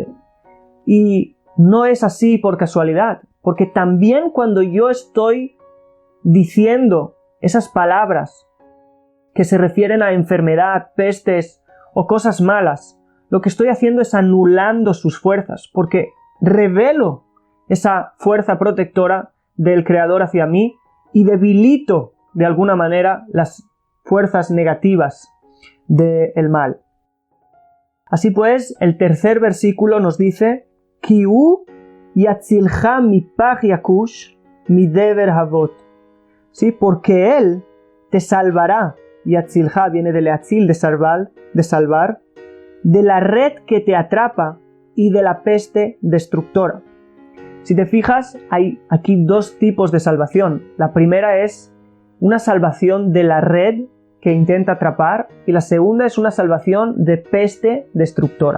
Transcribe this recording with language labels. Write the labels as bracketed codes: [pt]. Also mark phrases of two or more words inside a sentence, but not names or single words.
[es] Y no es así por casualidad, porque también cuando yo estoy diciendo esas palabras que se refieren a enfermedad, pestes o cosas malas, lo que estoy haciendo es anulando sus fuerzas, porque revelo esa fuerza protectora del Creador hacia mí y debilito de alguna manera las fuerzas negativas del mal. Así pues, el tercer versículo nos dice, [he] כי הוא יצילך מפח יקוש מדבר הוות. [es] ¿Sí? Porque Él te salvará, yatzilcha viene de leatzil, de salvar, de la red que te atrapa y de la peste destructora. Si te fijas, hay aquí 2 tipos de salvación. La primera es una salvación de la red que intenta atrapar y la segunda es una salvación de peste destructora.